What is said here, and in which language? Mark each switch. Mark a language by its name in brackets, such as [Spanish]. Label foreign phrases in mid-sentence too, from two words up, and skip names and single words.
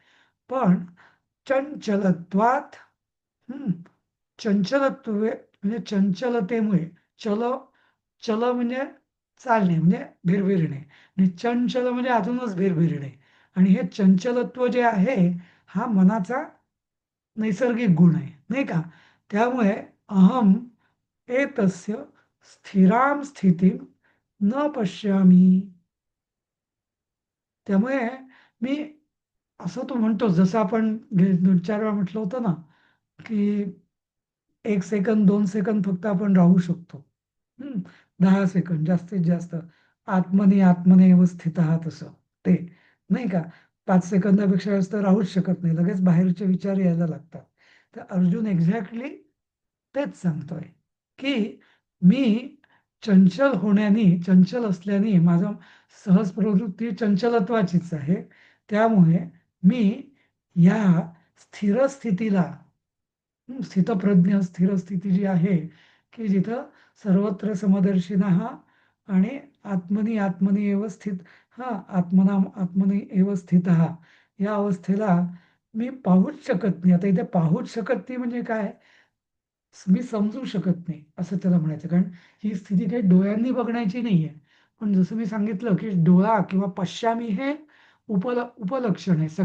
[Marathi] पण चंचलत्वात हं, चंचलत्वे म्हणजे चंचलतेमुळे चल चल म्हणजे चालणे म्हणजे भिरभिरणे आणि चंचल म्हणजे अजूनच भिरभिरणे आणि हे चंचलत्व जे आहे हा मनाचा नैसर्गिक गुण आहे, नाही का? [Sanskrit] त्यामुळे अहम एतस्य स्थिराम स्थितीम न पश्यामी. [Marathi] त्यामुळे मी असं तू म्हणतो जसं आपण 2-4 वेळा म्हटलं होतं ना, की 1 सेकंद 2 सेकंद फक्त आपण राहू शकतो. 10 सेकंद जास्तीत जास्त. [Sanskrit] आत्मनी आत्मनेव स्थितः [Marathi] तसं ते, नाही का? 5 सेकंदापेक्षा जास्त राहूच शकत नाही. लगेच बाहेरचे विचार यायला लागतात. तर अर्जुन एक्झॅक्टली तेच सांगतोय, की मी चंचल असल्याने माझं सहज प्रवृत्ती चंचलत्वाचीच आहे. त्यामुळे मी या स्थिर स्थितीला स्थितप्रज्ञ स्थिर स्थिती जी आहे, की जिथं [Sanskrit] सर्वत्र समदर्शिनः [Marathi] आणि [Sanskrit] आत्मनी आत्मनी एव स्थित आत्मना आत्मनी एव स्थितः [Marathi] या अवस्थेला मी पाहूच शकत नाही. आता इथे पाहूच शकत नाही म्हणजे काय? मी समजू शकत नाही असं त्याला म्हणायचं. कारण ही स्थिती काही डोळ्यांनी बघण्याची नाहीये. पण जसं मी सांगितलं, की डोळा किंवा पश्यामी हे उपलक्षण आहे.